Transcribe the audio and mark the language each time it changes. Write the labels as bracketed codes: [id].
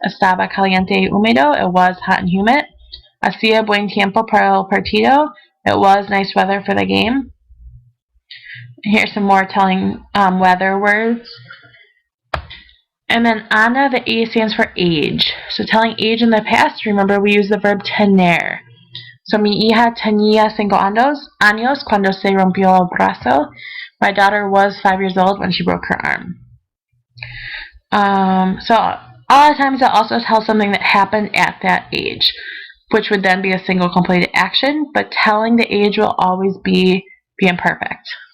[es] Estaba caliente y húmedo, [en] it was hot and humid. [es] Hacía buen tiempo para el partido, [en] it was nice weather for the game. Here's some more telling weather words. And then Ana, the A stands for age. So telling age in the past, remember we use the verb tener. [es] So mi hija tenía 5 años cuando se rompió el brazo. [en] My daughter was 5 years old when she broke her arm. So a lot of times that also tells something that happened at that age, which would then be a single completed action, but telling the age will always be imperfect.